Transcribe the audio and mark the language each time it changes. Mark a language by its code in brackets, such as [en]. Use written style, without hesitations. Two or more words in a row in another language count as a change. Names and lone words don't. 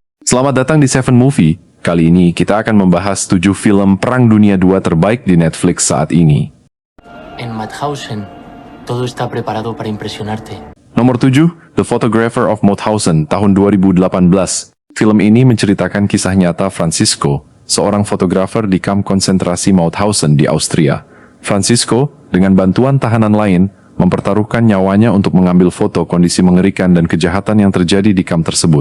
[id] Selamat datang di Seven Movie. Kali ini kita akan membahas 7 film Perang Dunia II terbaik di Netflix saat ini. [es] En Mauthausen, todo está preparado para impresionarte. [id] Nomor 7, The Photographer of Mauthausen, tahun 2018. Film ini menceritakan kisah nyata Francisco, seorang fotografer di kamp konsentrasi Mauthausen di Austria. Francisco, dengan bantuan tahanan lain, mempertaruhkan nyawanya untuk mengambil foto kondisi mengerikan dan kejahatan yang terjadi di kamp tersebut.